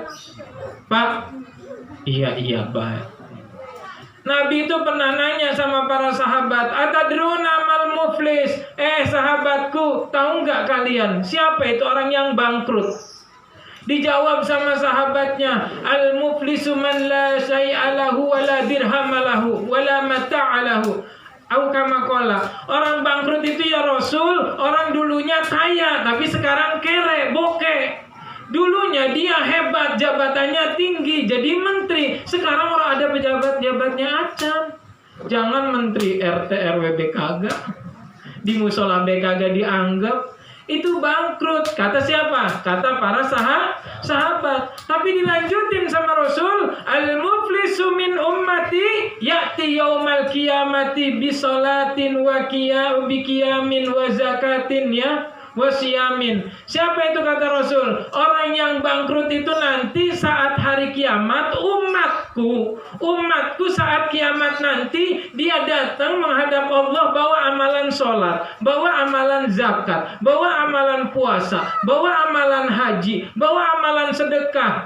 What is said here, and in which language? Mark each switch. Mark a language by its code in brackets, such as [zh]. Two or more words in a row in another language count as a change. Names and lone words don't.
[id] Pak? Iya baik. Nabi itu pernah nanya sama para sahabat, [ar] أتدرون ما المفلس? [id] Sahabatku, tahu nggak kalian siapa itu orang yang bangkrut? Dijawab sama sahabatnya, [ar] المفلس من لا شيء له ولا درهم له ولا متاع له. أو كما قال. [id] Orang bangkrut itu [ar] يا رسول, [id] orang dulunya kaya tapi sekarang kere, bokeh. Dulunya dia hebat, jabatannya tinggi, jadi menteri. Sekarang orang ada pejabat-jabatnya acan. Jangan menteri RT RW kagak. Di musola kagak dianggap. Itu bangkrut. Kata siapa? Kata para sahabat. Tapi dilanjutin sama Rasul, [ar] المفلس من أمتي يأتي يوم القيامة بصلاة وقيام وزكاة وصيام. [id] Siapa itu kata Rasul? Orang yang bangkrut itu nanti saat hari kiamat, umatku saat kiamat nanti dia datang menghadap Allah bawa amalan sholat, bawa amalan zakat, bawa amalan puasa, bawa amalan haji, bawa amalan sedekah.